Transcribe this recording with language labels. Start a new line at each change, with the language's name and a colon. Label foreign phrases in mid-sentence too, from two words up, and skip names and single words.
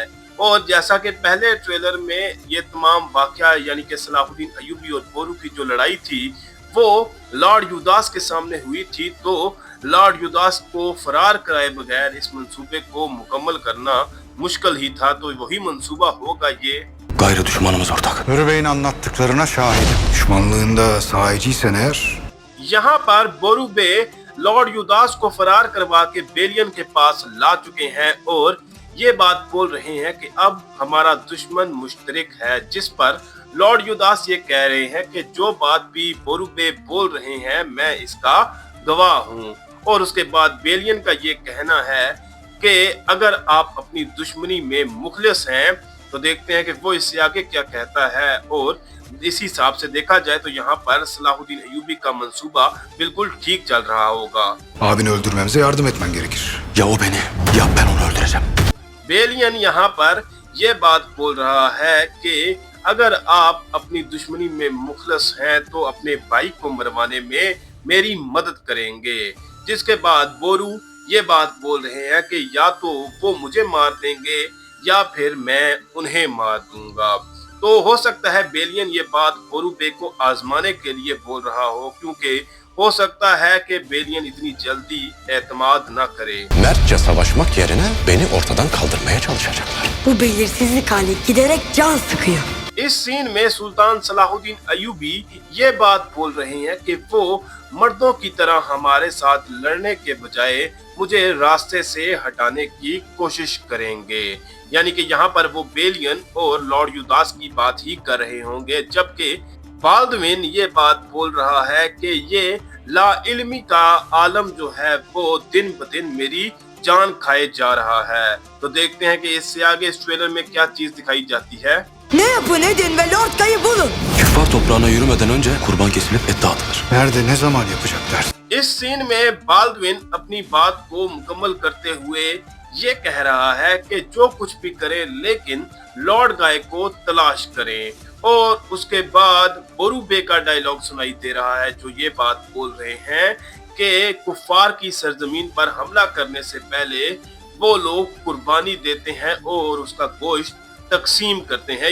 Hindi: और जैसा कि पहले ट्रेलर में ये तमाम वाकया यानी कि सलाहुद्दीन अय्यूबी और बोरू की जो लड़ाई थी वो लॉर्ड युदास के सामने हुई थी, तो लॉर्ड युदास को फरार कराए बगैर इस मंसूबे को मुकम्मल करना मुश्किल ही था। तो वही मंसूबा होगा ये।
Turkish: Gayrı düşmanımız ortak. Börü Bey'in anlattıklarına şahidim. Düşmanlığında sahiciysen eğer...
Hindi: यहाँ पर बोरू बे लॉर्ड युदास को फरार करवा के बेलियन के पास ला चुके हैं और ये बात बोल रहे हैं कि अब हमारा दुश्मन मुश्तरक है, जिस पर लॉर्ड युदास ये कह रहे हैं कि जो बात भी बोरू बे बोल रहे हैं मैं इसका गवाह हूँ। और उसके बाद बेलियन का ये कहना है कि अगर आप अपनी दुश्मनी में मुखलिस हैं तो देखते हैं कि वो इससे आगे क्या कहता है। और इस हिसाब से देखा जाए तो यहाँ पर सलाहुद्दीन अय्यूबी का मंसूबा बिल्कुल ठीक चल रहा होगा।
Turkish: Abini öldürmemize yardım etmen gerekir. Ya o beni, ya ben onu öldüreceğim.
Hindi: बेलियन यहाँ पर ये बात बोल रहा है कि अगर आप अपनी दुश्मनी में मुखलस हैं तो अपने भाई को मरवाने में मेरी मदद करेंगे। जिसके बाद बोरू ये बात बोल रहे हैं कि या तो वो मुझे मार देंगे या फिर मैं उन्हें मार दूंगा। तो हो सकता है बेलियन ये बात बोरू बे को आजमाने के लिए बोल रहा हो, क्योंकि हो सकता है कि बेलियन इतनी जल्दी एतमाद ना करे।
Turkish: Mertçe savaşmak yerine beni ortadan kaldırmaya çalışacaklar. Bu belirsizlik hali giderek can sıkıyor.
Hindi: इस सीन में सुल्तान सलाहुद्दीन अय्यूबी ये बात बोल रहे हैं कि वो मर्दों की तरह हमारे साथ लड़ने के बजाय मुझे रास्ते से हटाने की कोशिश करेंगे। यानी कि यहाँ पर वो बेलियन और लॉर्ड युदास की बात ही कर रहे होंगे, जबकि बाल्डविन ये बात बोल रहा है कि ये ला इल्मी का आलम जो है वो दिन ब दिन मेरी जान खाए जा रहा है। तो देखते हैं कि इससे आगे इस ट्रेलर में क्या चीज दिखाई जाती है।
Turkish: Ne yapın edin ve Lord Guy'ı bulun. Küffar toprağına yürümeden önce kurban kesilip et dağıtılır. Nerede, ne zaman yapacaklar?
Hindi: इस सीन में बाल्डविन अपनी बात को मुकम्मल करते हुए ये कह रहा है कि जो कुछ भी करे लेकिन लॉर्ड गाय को तलाश करें। और उसके बाद बोरू बे का डायलॉग सुनाई दे रहा है जो ये बात बोल रहे हैं कि कुफार की सरजमीन पर हमला करने से पहले वो लोग कुर्बानी देते हैं और उसका गोश्त तकसीम करते हैं।